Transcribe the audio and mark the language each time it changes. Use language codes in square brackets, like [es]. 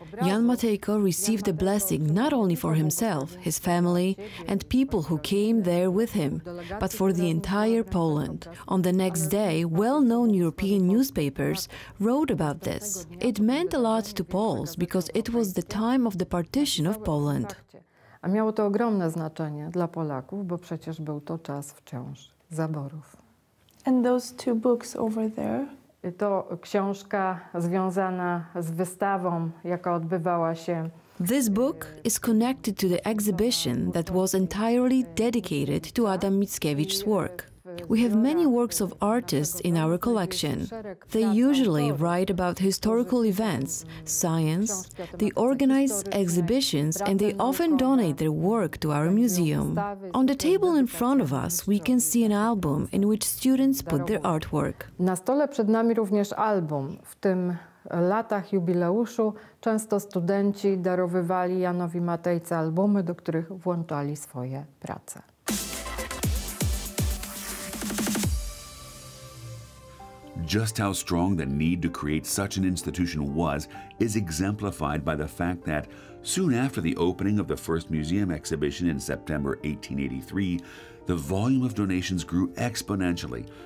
[en] Jan Matejko received a blessing not only for himself, his family, and people who came there with him, but for the entire Poland. On the next day, well-known European newspapers wrote about this. It meant a lot to Poles because it was the time of the partition of Poland. [pl] A miało to ogromne znaczenie dla Polaków, bo przecież był to czas wciąż zaborów. [en] And those two books over there? [pl] To książka związana z wystawą, jaka odbywała się. [en] This book is connected to the exhibition that was entirely dedicated to Adam Mickiewicz's work. We have many works of artists in our collection. They usually write about historical events, science, they organize exhibitions, and they often donate their work to our museum. On the table in front of us, we can see an album in which students put their artwork. [pl] Na stole przed nami również album. W tym latach jubileuszu często studenci darowywali Janowi Matejce albumy, do których włączali swoje prace. [en] Just how strong the need to create such an institution was is exemplified by the fact that soon after the opening of the first museum exhibition in September 1883, the volume of donations grew exponentially.